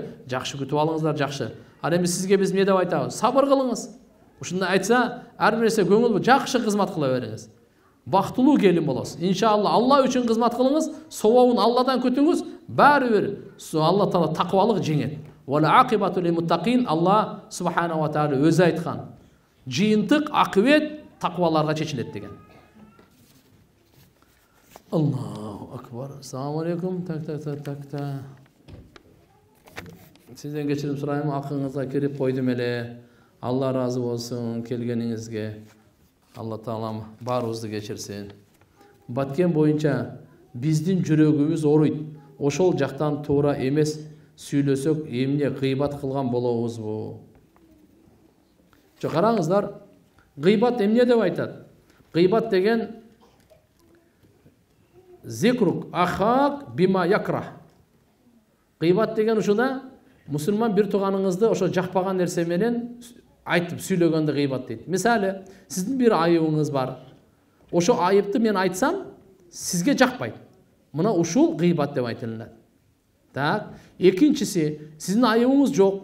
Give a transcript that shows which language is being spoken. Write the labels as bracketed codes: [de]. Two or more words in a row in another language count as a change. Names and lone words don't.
[ky] Жакшы күтүп алыңыздар, жакшы. Ал эми сизге биз эмне деп айтабыз? Сабыр кылыңыз. Ушундай айтса, ар бир нерсе көңүл жакшы кызмат кыла бериңиз. Бактылуу келин болосуз. Иншалла, Алла үчүн кызмат кылыңыз, совобун Алладан күтүңүз, баары бир Алла таала такыбалык жеңет. [ar] والعاقبة للمتقين، الله سبحانه وتعالى [ky] өзү айткан. Жыйынтык акыбет такыбаларга чечилет деген. [ar] الله أكبر. السلام عليكم. [ky] Так. Сизден кечирим сурайм, акыңызга кирип койдум эле. Алла разы болсун келгениңизге. Алла таалам баарыбызды кечирсин. Баткен боюнча биздин жүрөгүбүз оруйт. Ошол жактан туура эмес сүйлөсөк, эмне гыйбат кылган болобузбу? Жок, караңыздар, гыйбат эмне деп айтат? Гыйбат деген [ar] ذكرك أخاك بما يكره. [ky] Гыйбат деген ушуда мусулман бир тууганыңызды ошо жакпаган нерсе менен айтып сүйлөгөндө гыйбат дейт. Мисалы, сиздин бир айыбыңыз бар. Ошо айыпты мен айтсам, сизге жакпайт. Мына ушул гыйбат деп айтылат. Так, экинчиси, сиздин айыбыңыз жок.